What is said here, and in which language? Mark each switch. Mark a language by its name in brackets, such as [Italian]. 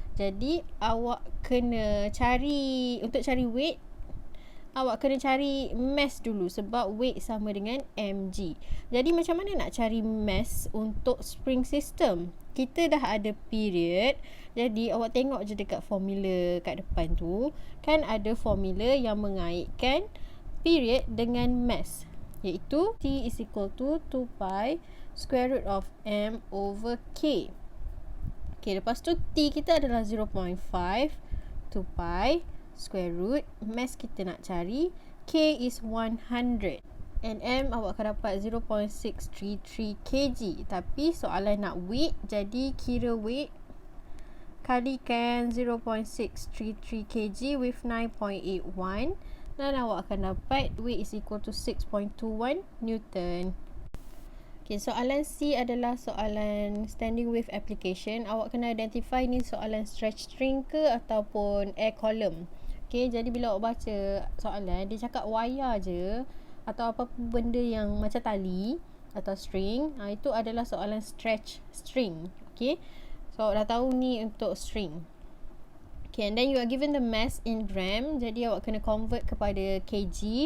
[Malay] Jadi, awak kena cari, untuk cari weight, awak kena cari mass dulu sebab weight sama dengan mg. Jadi, macam mana nak cari mass untuk spring system? Kita dah ada period. Jadi, awak tengok je dekat formula kat depan tu. Kan ada formula yang mengaitkan period dengan mass. [English] Iaitu T is equal to 2 pi square root of m over K. [Malay] Okay, lepas tu T kita adalah 0.5 2 pi square root. Mass kita nak cari. K is 100. And M awak akan dapat 0.633 kg. Tapi soalan nak weight, jadi kira weight kalikan 0.633 kg with 9.81 dan awak akan dapat weight [English] is equal to [Malay] 6.21 Newton. Okay, soalan C adalah soalan standing wave application. Awak kena identify ni soalan stretch string ke ataupun air column. Okay, jadi bila awak baca soalan, dia cakap wayar je atau apa benda yang macam tali atau string, itu adalah soalan stretch string. Okay, so dah tahu ni untuk string. [English] Okay, and then you are given the mass in gram. [Malay] Jadi awak kena convert kepada kg.